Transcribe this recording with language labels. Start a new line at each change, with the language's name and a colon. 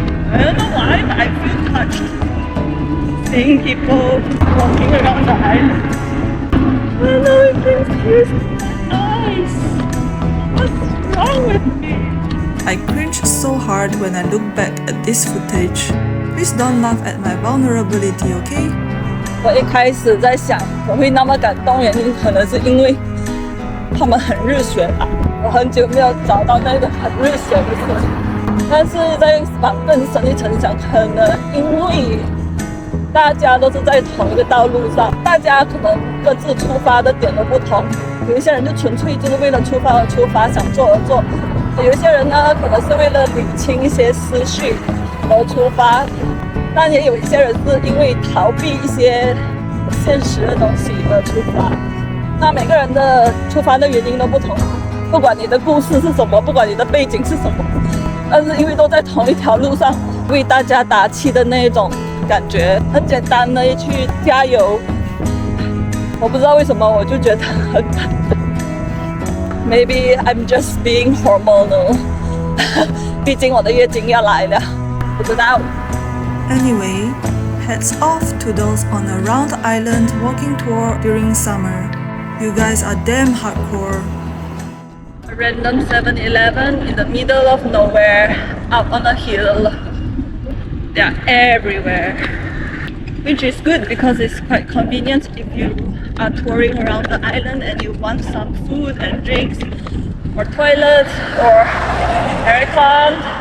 English: I don't know why, but I feel touched seeing people walking around the island. Oh no, it brings tears to my eyes. What's wrong with me? I cringe so hard when I look back at this footage. Please don't laugh at my vulnerability, okay?
Chinese: 我一开始在想，我会那么感动，原因可能是因为他们很热血吧。我很久没有找到那个很热血的事，但是在往更深一层想，可能因为大家都是在同一个道路上，大家可能各自出发的点都不同。有一些人就纯粹就是为了出发而出发，想做而做；有一些人呢，可能是为了理清一些思绪而出发。但也有一些人是因为逃避一些现实的东西而出发。那每个人的出发的原因都不同，不管你的故事是什么，不管你的背景是什么，但是因为都在同一条路上，为大家打气的那一种感觉，很简单的去加油。我不知道为什么，我就觉得很感动。
English: Maybe I'm just being hormonal
Chinese: 毕竟我的月经要来了，不知道。
English: Anyway, hats off to those on a round island walking tour during summer. You guys are damn hardcore. A random 7-Eleven in the middle of nowhere, out on a hill. They are everywhere. Which is good because it's quite convenient if you are touring around the island and you want some food and drinks, or toilets, or aircon.